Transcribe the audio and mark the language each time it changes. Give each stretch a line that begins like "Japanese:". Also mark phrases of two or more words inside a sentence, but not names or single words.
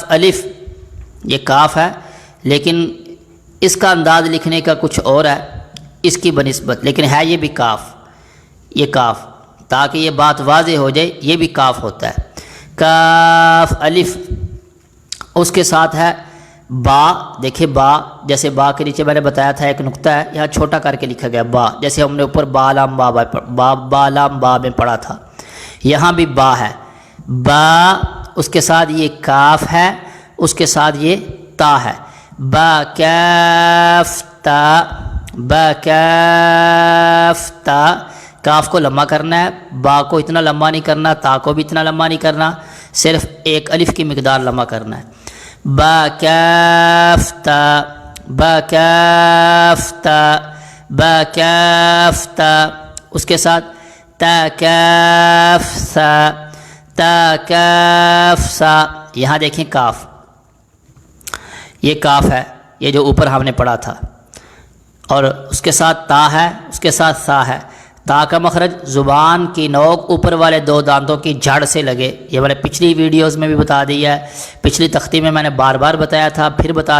Urdu: الف، یہ کاف ہے لیکن اس کا انداز لکھنے کا کچھ اور ہے اس کی بنسبت، لیکن ہے یہ بھی کاف، یہ کاف، تاکہ یہ بات واضح ہو جائے، یہ بھی کاف ہوتا ہے، کاف الف، اس کے ساتھ ہے با، دیکھیں با، جیسے با کے نیچے میں نے بتایا تھا ایک نقطہ ہے، یہاں چھوٹا کر کے لکھا گیا با، جیسے ہم نے اوپر با لام با لام با میں پڑھا تھا، یہاں بھی با ہے، با، اس کے ساتھ یہ کاف ہے، اس کے ساتھ یہ تا ہے، با کاف تا، با کاف تا، کاف کو لمبا کرنا ہے، با کو اتنا لمبا نہیں کرنا، تا کو بھی اتنا لمبا نہیں کرنا، صرف ایک الف کی مقدار لمبا کرنا ہے، با کاف تا، با کاف تا، با کاف تا، اس کے ساتھ تا کاف سا، تا کاف سا، یہاں دیکھیں کاف، یہ کاف ہے، یہ جو اوپر ہم نے پڑھا تھا، اور اس کے ساتھ تا ہے، اس کے ساتھ سا ہے، تا کا مخرج زبان کی نوک اوپر والے دو دانتوں کی جڑ سے لگے، یہ میں نے پچھلی ویڈیوز میں بھی بتا دیا ہے، پچھلی تختی میں نے بار بار بتایا تھا، پھر بتا